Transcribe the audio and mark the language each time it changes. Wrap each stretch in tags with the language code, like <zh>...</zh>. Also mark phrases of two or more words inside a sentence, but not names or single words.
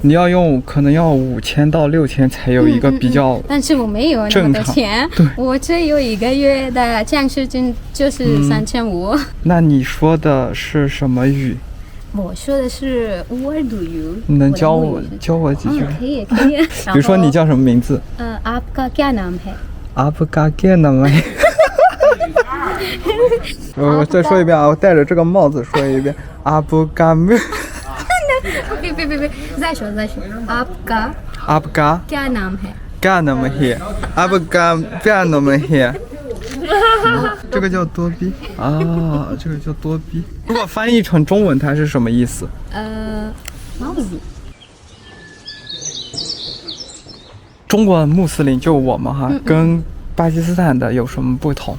<zh>你要可能要5000到6000才有一个比较。但是我没有那么多钱，我只有一个月的奖学金就是3500。那你说的是什么语？我说的是乌尔都语。你能教我几句？可以。比如说你叫什么名字</zh> <ur>؟آپ کا کیا نام ہے? آپ کا کیا نام ہے?</ur> <zh>我再说一遍啊，我戴着这个帽子说一遍。आपका 别，再说。</zh> <ur>آپ کا کیا نام ہے? کیا نام ہے؟ آپ کا کیا نام ہے?</ur> <zh>这个叫多逼啊，这个叫多逼。如果翻译成中文，它是什么意思？帽子。中国穆斯林就我们哈，跟巴基斯坦的有什么不同？</zh>